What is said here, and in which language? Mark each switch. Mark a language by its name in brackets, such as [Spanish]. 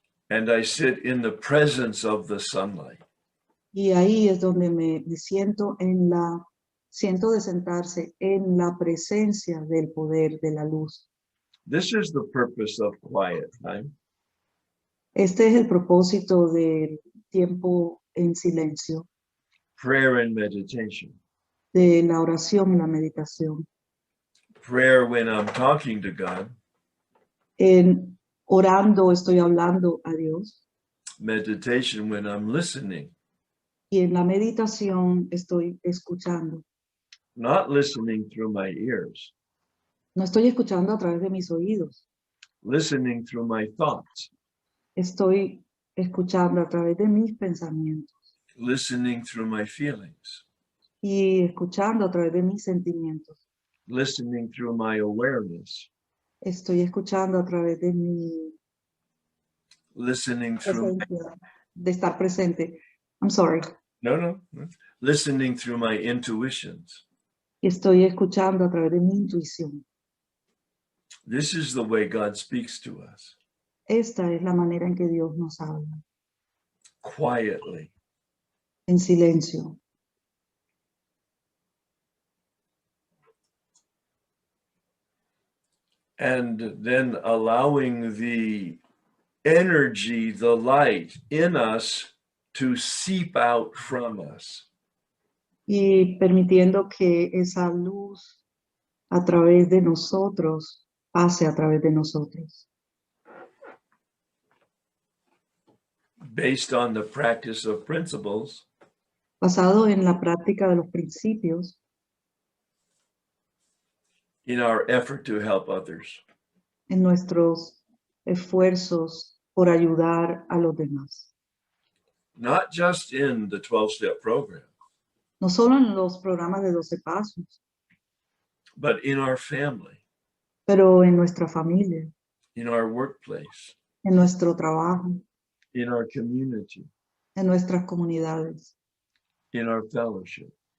[English] And I sit in the presence of the sunlight. [Spanish] Y ahí es donde me siento siento de sentarse en la presencia del poder de la luz. [English] This is the purpose of quiet time. [Spanish] Este es el propósito del tiempo en silencio, [English] Prayer and meditation. [Spanish] de la oración y la meditación. [English] Prayer when I'm talking to God. [Spanish] En orando estoy hablando a Dios [English] Meditation when I'm listening. [Spanish] y en la meditación estoy escuchando. [English] Not listening through my ears. [Spanish] No estoy escuchando a través de mis oídos, [English] Listening through my thoughts. [Spanish] estoy escuchando a través de mis pensamientos [English] Listening through my feelings. [Spanish] y escuchando a través de mis sentimientos. [English] Listening through my awareness. [Spanish] Estoy escuchando a través de mi [English] Listening through [Spanish] presencia, de estar presente. [English] I'm sorry. [Spanish] no. [English] Listening through my intuitions. [Spanish] Y estoy escuchando a través de mi intuición. [English] This is the way God speaks to us. [Spanish] Esta es la manera en que Dios nos habla, [English] Quietly. [Spanish] en silencio. [English] And then allowing the energy, the light in us to seep out from us. [Spanish] Y permitiendo que esa luz a través de nosotros pase a través de nosotros. [English] Based on the practice of principles, [Spanish] Basado en la práctica de los principios, [English] in our effort to help others. [Spanish] en nuestros esfuerzos por ayudar a los demás. [English] Not just in the 12-step program, [Spanish] No solo en los programas de 12 pasos, [English] but in our family, [Spanish] pero en nuestra familia, [English] in our workplace, [Spanish] en nuestro trabajo, [English] in our community, [Spanish] en nuestras comunidades [English] in our fellowship.